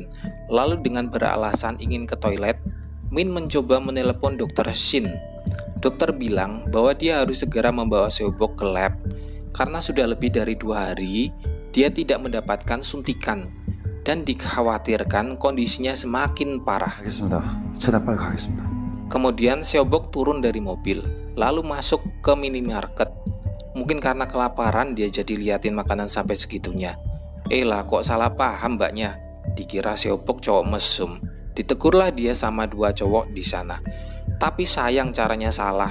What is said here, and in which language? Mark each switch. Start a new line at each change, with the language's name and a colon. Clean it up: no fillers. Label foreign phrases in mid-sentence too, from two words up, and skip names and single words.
Indonesian: Lalu dengan beralasan ingin ke toilet, Min mencoba menelepon Dr. Shin. Dokter bilang bahwa dia harus segera membawa Seobok ke lab karena sudah lebih dari 2 hari dia tidak mendapatkan suntikan dan dikhawatirkan kondisinya semakin parah.
Korean: 알겠습니다. 최대한 빨리 가겠습니다.
Indonesian: Kemudian Seobok turun dari mobil, lalu masuk ke minimarket. Mungkin karena kelaparan dia jadi liatin makanan sampai segitunya. Lah kok salah paham mbaknya, dikira Seobok cowok mesum. Ditegurlah dia sama 2 cowok di sana. Tapi sayang caranya salah.